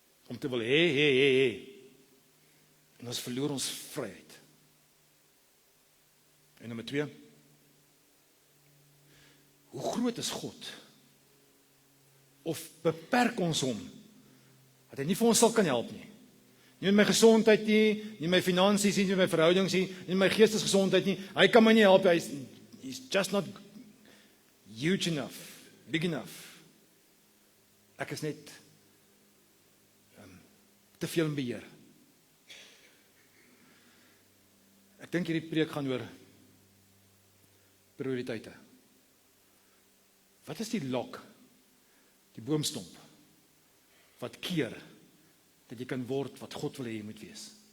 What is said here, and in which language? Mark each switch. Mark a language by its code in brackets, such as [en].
[af] Om te wil hê. En ons verloor ons vryheid. En nommer 2. Hoe groot is God? Of beperk ons hom? Dat hy nie vir ons sal kan help nie. Nie met my gesondheid nie, nie met my finansies nie, nie met my verhoudings nie, nie met my geestesgesondheid nie. Hy kan my nie help, [en] he's just not huge enough, big enough. [af] Ek is net te veel in beheer. Ek dink hierdie preek gaan oor prioriteite. Wat is die lok, die boomstomp, wat keer, dat jy kan word wat God wil hê jy moet wees?